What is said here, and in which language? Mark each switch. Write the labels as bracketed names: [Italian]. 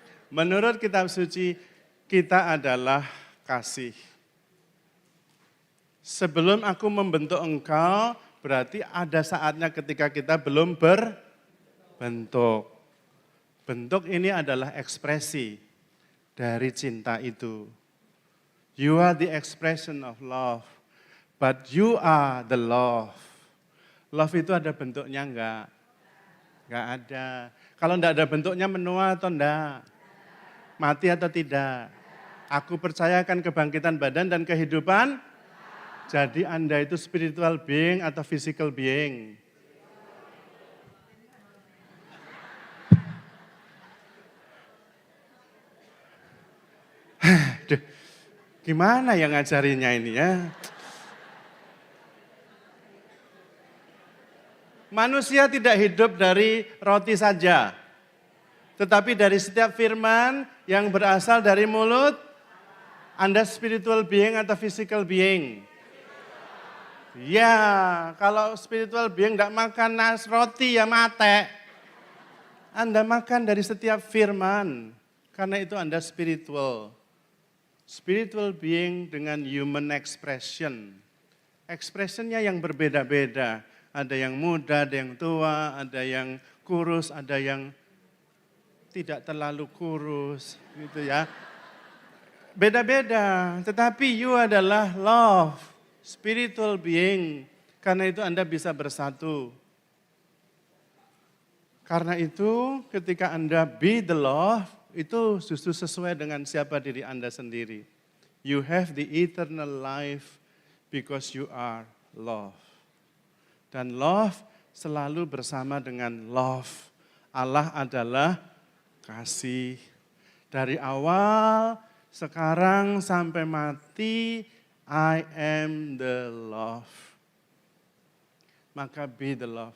[Indonesian] Menurut kitab suci, kita adalah kasih. Sebelum aku membentuk engkau, berarti ada saatnya ketika kita belum berbentuk. Bentuk ini adalah ekspresi dari cinta itu. [English] You are the expression of love, but you are the love. [Indonesian] Love itu ada bentuknya enggak? Enggak ada. Kalau enggak ada bentuknya menua atau enggak? Mati atau tidak? Aku percayakan kebangkitan badan dan kehidupan. Jadi Anda itu [English] spiritual being atau physical being? [Indonesian] Duh, gimana yang ngajarinya ini ya? Manusia tidak hidup dari roti saja, tetapi dari setiap firman yang berasal dari mulut. Anda [English] spiritual being atau physical being? [Indonesian] Ya, kalau [English] spiritual being [Indonesian] tidak makan roti ya mate. Anda makan dari setiap firman, karena itu Anda spiritual. [English] Spiritual being [Indonesian] dengan [English] human expression. [Indonesian] Expressionnya yang berbeda-beda. Ada yang muda, ada yang tua, ada yang kurus, ada yang tidak terlalu kurus, gitu ya. Beda-beda, tetapi [English] you [Indonesian] adalah [English] love, spiritual being. [Indonesian] Karena itu Anda bisa bersatu. Karena itu ketika Anda [English] be the love, [Indonesian] itu justru sesuai dengan siapa diri Anda sendiri. [English] You have the eternal life because you are love. [Indonesian] Dan love selalu bersama dengan love. Allah adalah kasih. Dari awal, sekarang sampai mati, [English] I am the love. [Indonesian] Maka [English] be the love.